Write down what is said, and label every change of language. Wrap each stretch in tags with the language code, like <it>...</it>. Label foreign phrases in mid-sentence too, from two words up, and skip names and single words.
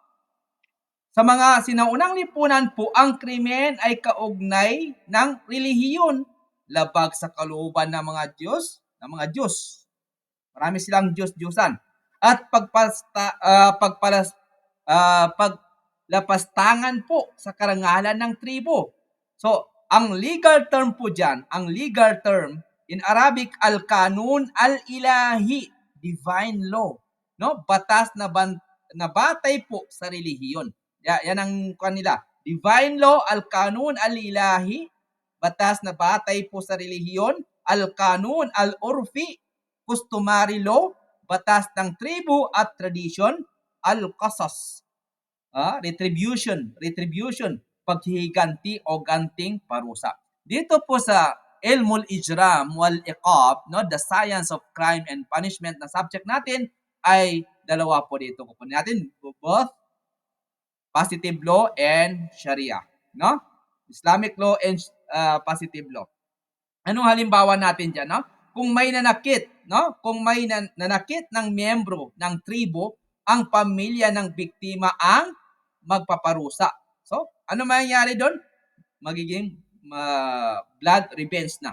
<tl>Sa mga sinaunang lipunan po, ang krimen ay kaugnay ng relihiyon, labag sa kalooban ng mga Diyos, Marami silang Diyos-Diyosan. At paglapastangan po sa karangalan ng tribo. So, ang</tl> <en>legal term</en> <tl>po dyan,</tl> <en>in Arabic,</en> <ar>القانون الإلهي,</ar> <en>divine law. No?</en> <tl>Batas na batay po sa relihiyon. Yan ang kanila.</tl> <en>Divine law,</en> <ar>القانون الإلهي,</ar> <tl>batas na batay po sa relihiyon.</tl> <ar>القانون العرفي,</ar> <en>customary law,</en> <tl>batas ng tribu at tradition. Al-qasas, retribution, paghihiganti o ganting parusa. Dito po sa</tl> <ar>علم الإجرام والعقاب,</ar> <tl>no,</tl> <en>the science of crime and punishment</en> <tl>na subject natin ay dalawa po dito. Kukunin natin</tl> <en>both positive law and Sharia,</en> <tl>no?</tl> <en>Islamic law and positive law.</en> <tl>Anong halimbawa natin diyan, no? Kung may nanakit, no? Kung may nanakit ng miyembro ng tribo, ang pamilya ng biktima ang magpaparusa. So, ano mangyayari doon? Magiging</tl> <en>blood revenge</en> <tl>na.</tl>